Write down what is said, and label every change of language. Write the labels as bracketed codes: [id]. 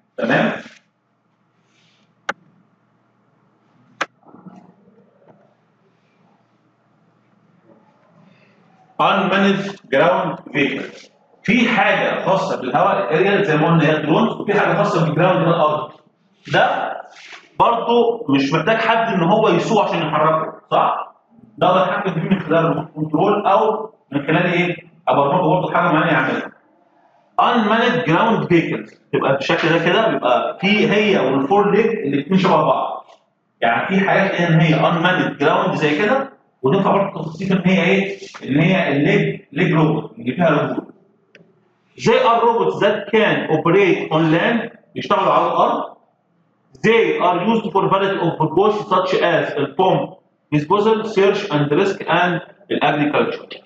[ar] تمام؟ [en] unmanaged ground vehicle. [ar] في حاجه خاصه بالهواء الاريال زي ما قلنا هي الدرونز وفي حاجه خاصه بالجراوند اللي هي الارض. ده برضه مش محتاج حد ان هو يسوق عشان يحركه، صح؟ ده اقدر اتحكم فيه من خلال الريموت كنترول او من خلال ايه؟ ابرمجه برضه حاجه معينه يعملها. [en] unmanaged ground vehicles [ar] تبقى بالشكل ده كده بيبقى في هي والفور ليج الاثنين شبه بعض. يعني في حاجات ان هي [en] unmanaged ground [ar] زي كده وتنفع برضه توصيف ان هي ايه؟ ان هي الليج روبوت اللي فيها رجول. [en] They are robots that can operate on land [ar] بيشتغلوا على الارض. [en] They are used for variety of purposes such as bomb disposal, search and rescue and agriculture.